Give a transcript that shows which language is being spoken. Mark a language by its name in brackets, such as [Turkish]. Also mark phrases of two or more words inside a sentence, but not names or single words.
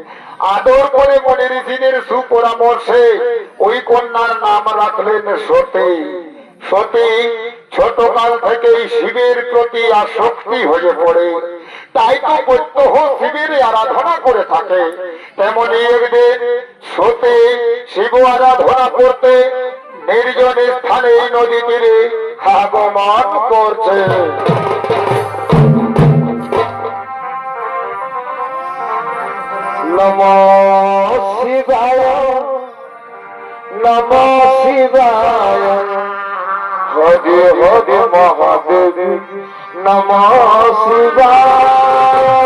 [Bangla] আদর করে মনে ঋষিদের সুপরামর্শে ওই কন্যার নাম রাখলেন সতী সতী ছোট কাল থেকেই শিবের প্রতি আসক্তি হয়ে পড়ে তাই তো প্রত্যহ শিবের আরাধনা করে থাকে তেমনি একদিন সতী শিব আরাধনা করতে নির্জন স্থানে নদী তীরে আগমন করছে [Sanskrit] নমো শিবায় নমো শিবায় হরে হরে মহাদেব নমো শিবায়